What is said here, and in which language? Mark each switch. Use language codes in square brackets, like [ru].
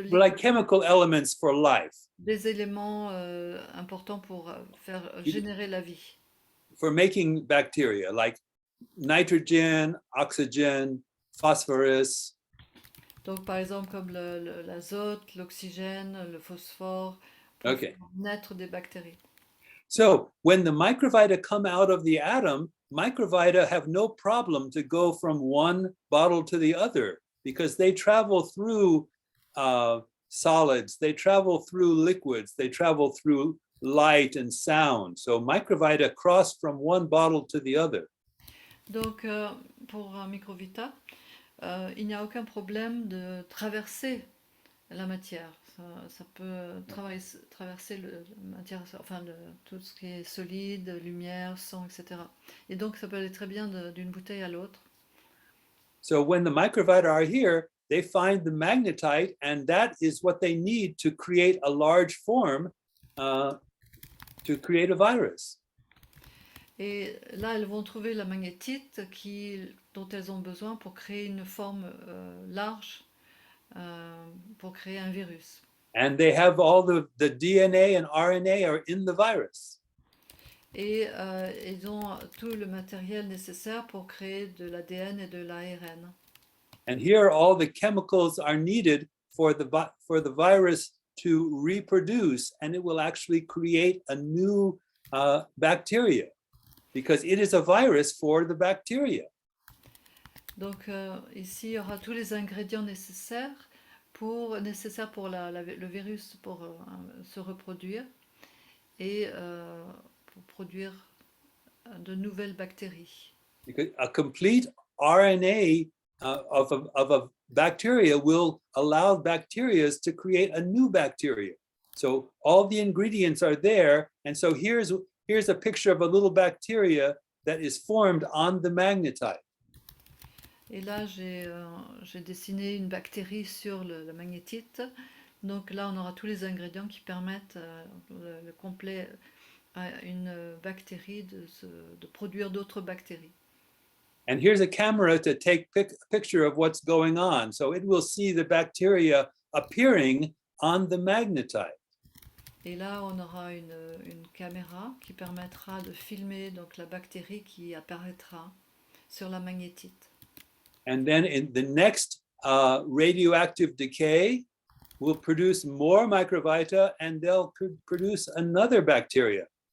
[en] Like chemical elements for life. [fr] Des éléments importants pour faire générer la vie. [en] For making bacteria, like nitrogen, oxygen, phosphorus. [fr] Donc par exemple comme l'azote, l'oxygène, le phosphore, pour faire naître des bactéries. [en] So when the microvita come out of the atom, microvita have no problem to go from one bottle to the other because they travel through solids, they travel through liquids, they travel through light and sound. So microvita cross from one bottle to the other. [fr] Donc pour un microvita, il n'y a aucun problème de traverser la matière. Ça peut traverser la matière, enfin tout ce qui est solide, lumière, son, etc. Et donc ça peut aller très bien d'une bouteille à l'autre. [en] So when the microvita are here, they find the magnetite, and that is what they need to create a large form to create a virus. [fr] Et là, elles vont trouver la magnétite dont elles ont besoin pour créer une forme large, pour créer un virus. [en] And they have all the DNA and RNA are in the virus. [fr] Et ils ont tout le matériel nécessaire pour créer de l'ADN et de l'ARN. [en] And here all the chemicals are needed for the virus to reproduce, and it will actually create a new bacteria because it is a virus for the bacteria. [fr] Donc ici, il y aura tous les ingrédients nécessaires pour le virus pour se reproduire et pour produire de nouvelles bactéries. [en] Because a complete RNA of a bacteria will allow bacteria to create a new bacteria. So all the ingredients are there, and so here's a picture of a little bacteria that is formed on the magnetite. [fr] Et là, j'ai dessiné une bactérie sur la magnétite. Donc là, on aura tous les ingrédients qui permettent le complet à une bactérie de produire d'autres bactéries. [en] And here's a camera to take a picture of what's going on. So it will see the bacteria appearing on the magnetite. [fr] Et là, on aura une caméra qui permettra de filmer donc la bactérie qui apparaîtra sur la magnétite. [en] And then in the next radioactive decay will produce more microvita, and they'll produce another bacteria.